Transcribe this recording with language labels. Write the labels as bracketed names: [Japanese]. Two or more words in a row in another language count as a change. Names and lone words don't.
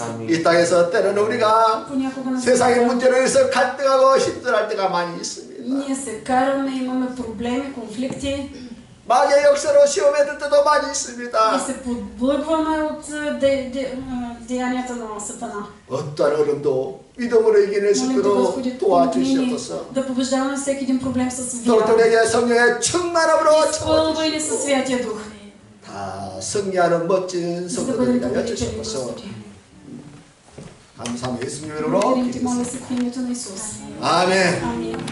[Korean] 이 땅에서 때로는 우리가 [Bulgarian] Понякога на [Korean] 세상의 [Bulgarian] света [Korean] 문제로 해서 갈등하고 힘들어할 때가 많이 있습니다. [Bulgarian] ние се караме, имаме проблеми, конфликти [Korean] 마귀의 역사로 시험에 들 때도 많이 [Bulgarian] и [Korean] 있습니다. [Bulgarian] се подблъгваме от деянията на Сатана. [Korean] 어떠한 어려움도 믿음으로 이겨낼 수 [Bulgarian] Молим те, [Korean] 있도록 [Bulgarian] Господи, помогни ни [Korean] 도와주시옵소서. [Bulgarian] да побеждаваме всеки един проблем с вяра. [Korean] 성도에게 성령의 충만함으로 [Bulgarian] Изпълвай ни със Святия Дух, [Korean] 다 승리하는 멋진 [Bulgarian] за да бъдем [Korean] 성도들이 하여 [Bulgarian] победители, [Korean] 주시옵소서. [Bulgarian] Господи. [Korean] 감사합니다. 예수님 이름으로 [Bulgarian] Благодарим Ти, моля [Korean] 기도했습니다. [Bulgarian] се в името на Исус. [Korean] 아멘. [Bulgarian] Амин.